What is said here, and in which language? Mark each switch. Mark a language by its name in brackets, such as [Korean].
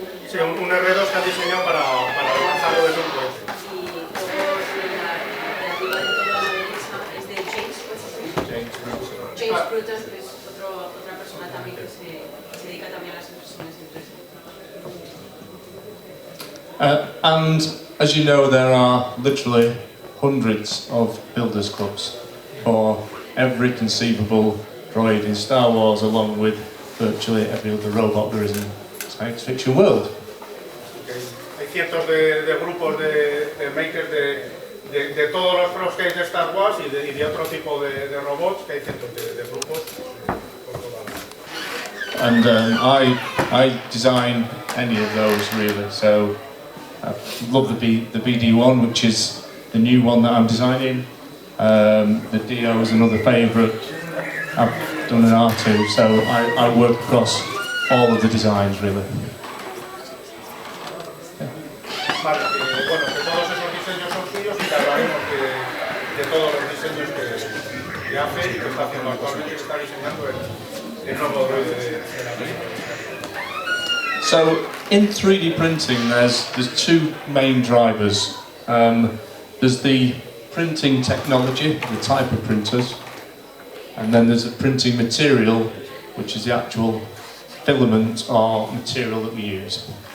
[Spanish] Sí, un R2 que han diseñado para lanzarlo desde un cohete. James Bruton es otra persona también que se dedica también a las impresiones en 3D. [English] And as you know, there are literally hundreds of builders clubs for every conceivable droid in Star Wars, along with virtually every other robot there is in the science fiction world. [Spanish] Hay cientos de grupos de makers de todos los props que hay de Star Wars y de otro tipo de robots, que hay cientos de grupos por toda la... [English] And I design any of those really, so I love the BD1, which is the new one that I'm designing. The Dio is another favourite. I've done an R2, so I work across all of the designs really. [Spanish] Vale, bueno, que todos esos diseños son suyos y que hablaremos de todos los diseños que hace y que está haciendo actualmente, que está diseñando el nuevo droide de la película. [English] So in 3D printing there's two main drivers. There's the printing technology, the type of printers, and then there's the printing material, which is the actual filament or material that we use.